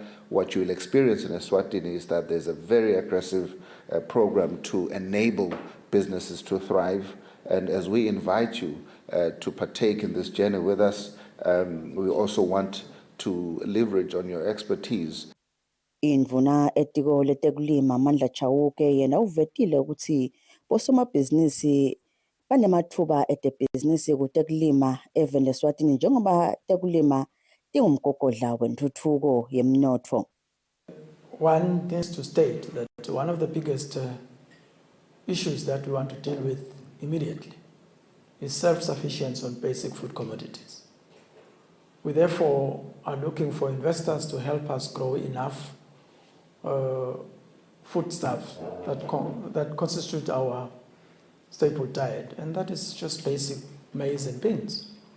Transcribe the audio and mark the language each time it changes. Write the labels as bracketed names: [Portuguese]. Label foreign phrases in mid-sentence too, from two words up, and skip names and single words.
[English] What you will experience in Eswatini is that there's a very aggressive program to enable businesses to thrive. And as we invite you to partake in this journey with us, we also want to leverage on your expertise. [Swati] Indvuna etiko letekulima Mandla Chauke yena uvetile ukuthi bosomabhizinisi banemathuba etebhizinisi kutekulima evenda Eswatini njengoba tekulima tingumgogodla wentuthuko yemnotho. [English] One needs to state that one of the biggest issues that we want to deal with immediately is self-sufficiency on basic food commodities. We therefore are looking for investors to help us grow enough foodstuffs that constitute our staple diet, and that is just basic maize and beans.